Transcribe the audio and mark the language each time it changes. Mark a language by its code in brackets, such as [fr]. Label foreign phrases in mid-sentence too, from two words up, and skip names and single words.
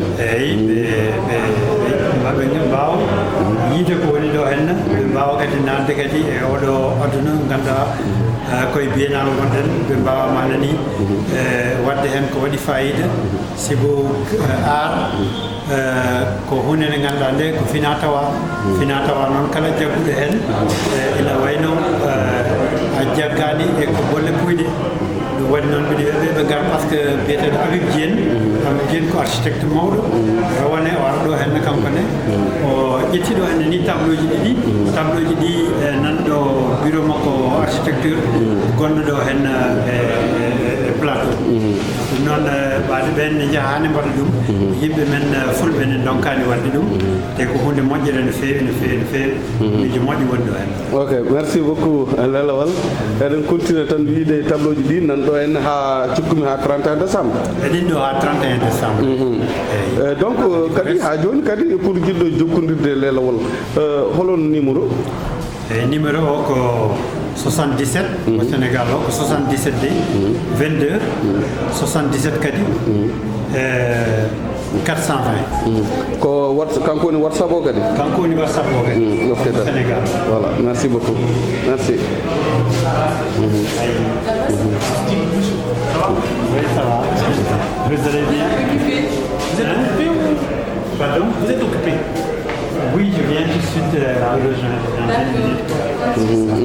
[ff] eyyi ɓe mbawa yiide ko woni ɗo henna ɓe mbawa kadi nadde kadi e oɗo aduna ganduɗa koye biyenal gonɗen ɓe mbawa manani wadde hen ko waɗi fayida sibo art ko hunde nde ganduɗa nde ko fina tawa noon kala jagguɗo hen ina wayno a jaggani e ko golle puyɗe ɗum waɗi noon mbiɗa wiyaɓe ɓe gar par ce que biyeteɗo Habib Diene ko architecte mawɗo rawane o ara ɗo henne kankone o ƴetti ɗo henne ni tableau ji ɗiɗi tableau ji ɗi nanɗo bureau makko architecture gonɗo ɗo hen e plateau ɗum noon ɓaade ɓen ne jahani mbaɗa ɗum yimɓe men fulɓe ne donkani wadde ɗum te ko hunde moƴƴere no feewi mijo moƴƴi woni ɗo hen. [fr] Ok merci beaucoup [ff] lelawal eɗen continue tan wiide tableau ji ɗi nan ɗo en ha cikkumi ha 31 décembre eɗin ɗo ha 31 décembre donc kadi ha joni kadi pour jiɗɗo jokkodirde lelawal holon numéro numéro o ko 77 au Sénégal o ko 77 de 22 77 kadi 420 ko kanko woni WhatsApp o kadi kanko woni WhatsApp o kadi Sénégal [fr] voilà merci beaucoup merci Oui, ça va. Vous allez bien? Vous êtes occupé ou? Pardon? Vous êtes occupé? Oui, je viens tout de suite de rejoindre.